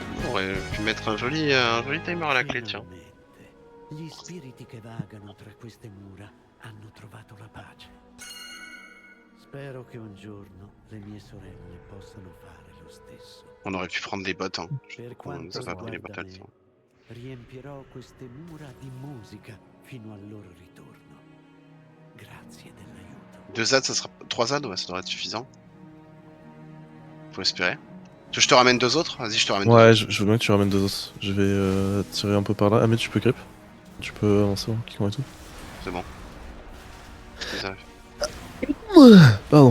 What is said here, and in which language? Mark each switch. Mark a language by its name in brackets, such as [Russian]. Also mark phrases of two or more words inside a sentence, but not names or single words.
[French] aurait pu mettre un joli timer à la clé, tiens. [Italian] Finalmente, gli spiriti che vagano tra queste mura hanno trovato la pace. Spero che un giorno le mie sorelle possano fare lo stesso. [French] On aurait pu prendre les bottes, hein. [Italian] Per [French] On [Italian] quanto [French] nous a pas pris les bottes [Italian] riguarda [French] à le [Italian] me, [French] temps. [Italian] riempirò queste mura di musica fino al loro ritorno. Grazie dell'aiuto. [French] 2 ZAD, ça sera... 3 ZAD, ouais, ça devrait être suffisant. Faut espérer. Tu veux que je te ramène 2 autres? Vas-y, je te ramène 2 Ouais, autres. je veux bien que tu ramènes 2 autres. Je vais tirer un peu par là. Ah, mais tu peux grip. Tu peux avancer, Kikon et tout. C'est bon. Ils arrivent. Pardon.